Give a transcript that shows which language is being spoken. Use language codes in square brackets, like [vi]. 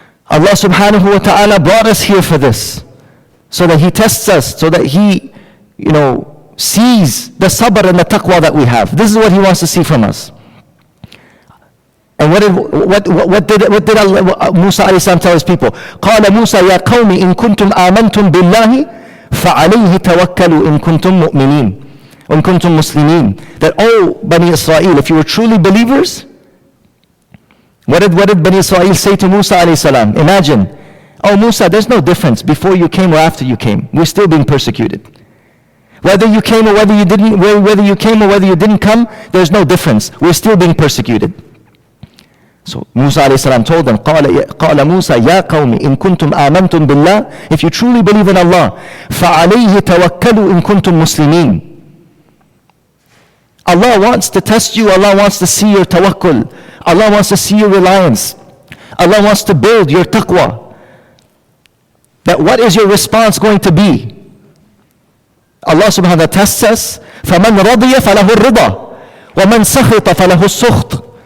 [en] Allah subhanahu wa ta'ala brought us here for this, so that He tests us, so that He, sees the sabr and the taqwa that we have. This is what He wants to see from us. And what did Allah, Musa alayhi salam tell his people? [ar] قال موسى يا قوم إن كنتم آمنتم بالله فعليه توكلوا إن كنتم مؤمنين وإن كنتم مسلمين. [en] That, oh Bani Israel, if you were truly believers, what did Bani Israel say to Musa alayhi salam? Imagine, oh Musa, there's no difference before you came or after you came. We're still being persecuted. Whether you came or whether you didn't, whether you came or whether you didn't come, there's no difference. We're still being persecuted. So Musa alayhi salam told them, [ar] قال موسى يا قوم إن كنتم آمنتم بالله, [en] if you truly believe in Allah, [ar] فعليه توكلوا إن كنتم مسلمين. [en] Allah wants to test you. Allah wants to see your tawakkul. Allah wants to see your reliance. Allah wants to build your taqwa. That what is your response going to be? Allah subhanahu wa ta'ala tests us. [ar] فَمَنْ رَضِيَ فَلَهُ الرِّضَى وَمَنْ سَخِطَ فَلَهُ السُّخْطِ.